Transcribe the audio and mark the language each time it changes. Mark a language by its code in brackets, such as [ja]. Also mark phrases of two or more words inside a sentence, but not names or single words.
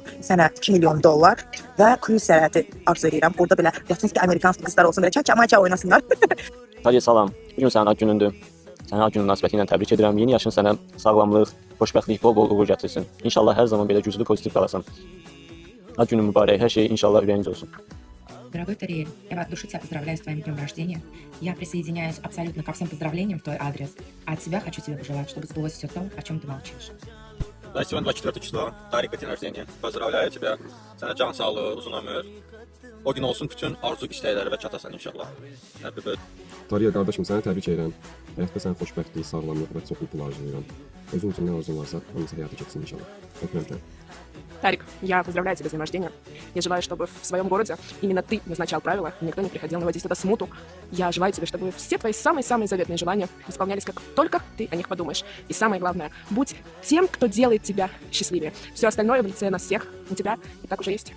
[az] Sənə $2 milyon və kruz səyahəti arzu edirəm. Orada belə [ru] латински американски [az] qızlar olsun, belə çək-çamaça oynasınlar. Tariel, salam. Bugün sənin ad günündür. Səni ad günün münasibəti ilə təbrik edirəm. Yeni yaşın sənə sağlamlıq, xoşbəxtlik, bol-bol uğur gətirsin. İnşallah hər zaman belə güclü, pozitiv qalasan. Ad günün mübarək, hər şey inşallah ürəyinizə olsun. [ru] Дорогой Тариэль, я от души тебя поздравляю с твоим днем рождения. Я присоединяюсь абсолютно ко всем поздравлениям в твой адрес. А от себя хочу тебе пожелать, чтобы сбылось все то, о чем ты молчишь. Да, сегодня 24 число, Тарика, день рождения. Поздравляю тебя. [az] Сənə can sağlığı, uzun ömür. o gün olsun bütün arzu istəkləri və çatasan inşallah. [en] Happy birthday. [az] Tariya qardaşım, səni təbrik edirəm. Həyatda sənə xoşbəxtlik, sağlamlıq və çoxluq arzulayıram. Özün üçün nə arzun varsa, hamısı həyata keçsin inşallah. Öpürəm səni. [ru] Тарик, я поздравляю тебя с днем рождения. Я желаю, чтобы в своем городе именно ты назначал правила, и никто не приходил наводить это смуту. Я желаю тебе, чтобы все твои самые-самые заветные желания исполнялись, как только ты о них подумаешь. И самое главное, будь тем, кто делает тебя счастливее. Все остальное в лице нас всех, у тебя и так уже есть.